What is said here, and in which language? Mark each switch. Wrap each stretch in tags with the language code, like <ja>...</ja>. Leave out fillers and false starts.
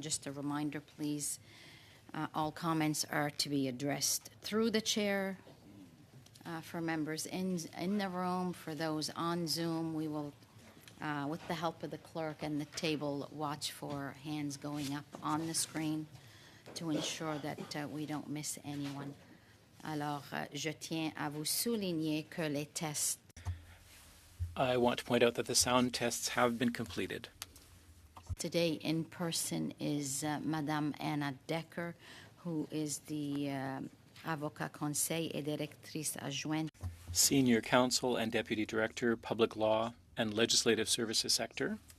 <en>Just a reminder, please, all comments are to be addressed through the chair. For members in the room, for those on Zoom, we will, with the help of the clerk and the table, watch for hands going up on the screen to ensure that we don't miss anyone.</en> <fr>Alors, je tiens à vous souligner que les tests.</fr> <en>I want to point out that the sound tests have been completed. Today in person is Madame Anna Decker, who is the</en> <fr>Avocat Conseil et Directrice Adjointe.</fr> <en>Senior Counsel and Deputy Director, Public Law and Legislative Services Sector.</en>